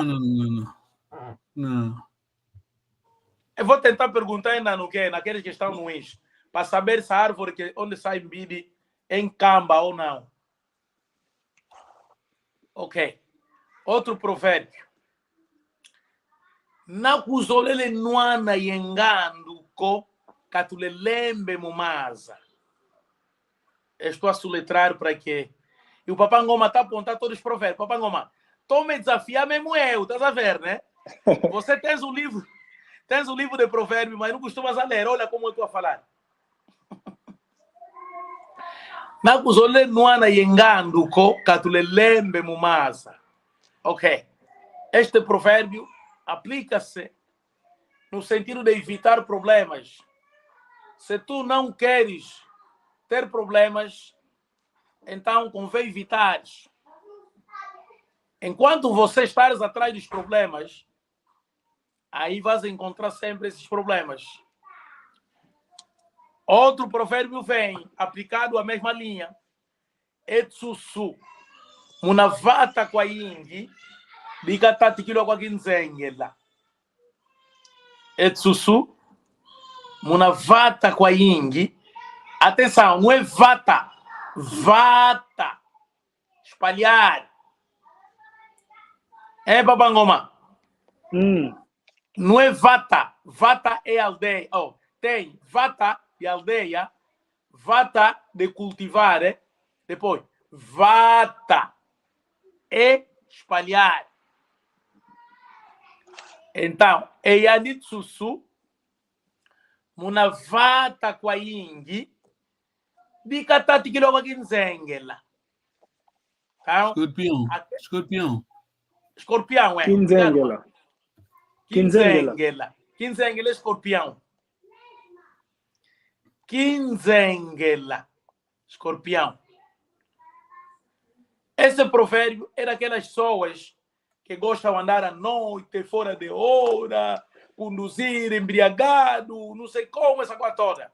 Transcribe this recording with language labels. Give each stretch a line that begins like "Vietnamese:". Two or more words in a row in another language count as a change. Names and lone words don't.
Portuguese: Não. Eu vou tentar perguntar ainda naqueles que estão no Insta, para saber se a árvore onde sai mbidi é em camba ou não. Ok. Outro provérbio.
Kongo: Na kuzolele nuana yengando ko katulelembe mumaza.
Portuguese: Estou a soletrar para quê? E o Papai Ngoma está apontando todos os provérbios. Papai Ngoma, tome desafiar mesmo eu, estás a ver, né? Você tens um livro de provérbios, mas não costumas a ler. Olha como eu estou a falar.
Kongo: Na kuzole nuana yengando ko katulelembe mumaza.
Portuguese: Ok. Este provérbio aplica-se no sentido de evitar problemas. Se tu não queres ter problemas, então convém evitar. Enquanto você estares atrás dos problemas, aí vais encontrar sempre esses problemas. Outro provérbio vem, aplicado à mesma linha.
Kongo: Etsusu. Munavata kwa ingi, bikatati kilo kwa kinzengela. Etsusu. Munavata kwa ingi.
Portuguese: Atenção, não é vata. Vata. Espalhar. É, Papai Ngoma? Não é vata. Vata é aldeia. Tem vata de aldeia. Vata de cultivar. Depois, vata é espalhar. Então, é yanitsusu.
Kongo: Munavata kwa ingi. Bikatati kilogo kinzengela.
Portuguese: Então, Escorpião, é.
Kongo: Quinzengela.
Portuguese: Quinzengela, escorpião. Quinzengela, escorpião. Esse provérbio é daquelas pessoas que gostam de andar à noite, fora de hora, conduzir embriagado, não sei como, essa coisa toda.